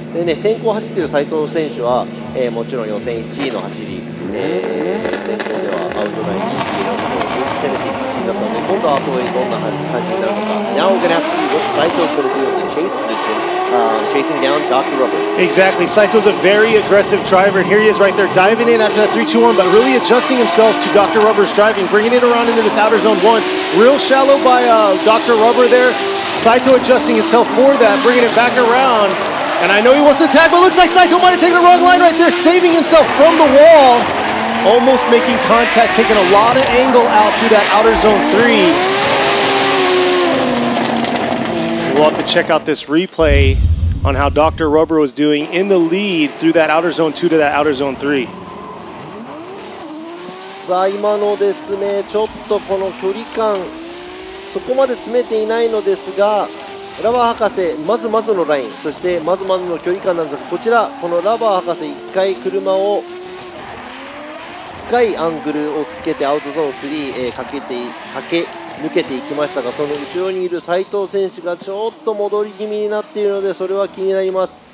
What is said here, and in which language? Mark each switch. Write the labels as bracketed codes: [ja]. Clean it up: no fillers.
[ja] でね、先行走っている斉藤選手は、もちろん予選1位の走り、先頭ではアウトラインにいるところを攻めていく走りだったので、今度は後へどんな感じになるのか。 [en] Now we're going to have to see what Saito's going to do in the chase position, chasing down Dr. Rubber. Exactly. Saito's a very aggressive driver, and here he is right there diving in after that 3-2-1, but really adjusting himself to Dr. Rubber's driving, bringing it around into this outer zone 1. Real shallow by Dr. Rubber there. Saito adjusting himself for that, bringing it back around. And I know he wants to attack, but it looks like Saito might have taken the wrong line right there, saving himself from the wall. Almost making contact, taking a lot of angle out through that outer zone 3. We'll have to check out this replay on how Dr. Rubber was doing in the lead through that outer zone 2 to that outer zone 3. [ja] さあ今のですね、ちょっとこの距離感そこまで詰めていないのですが、ラバー博士まずまずのライン、そしてまずまずの距離感なんですが、こちらこのラバー博士1回車を深いアングルをつけてアウトゾーン3、駆け抜けていきましたが、その後ろにいる斉藤選手がちょっと戻り気味になっているので、それは気になります。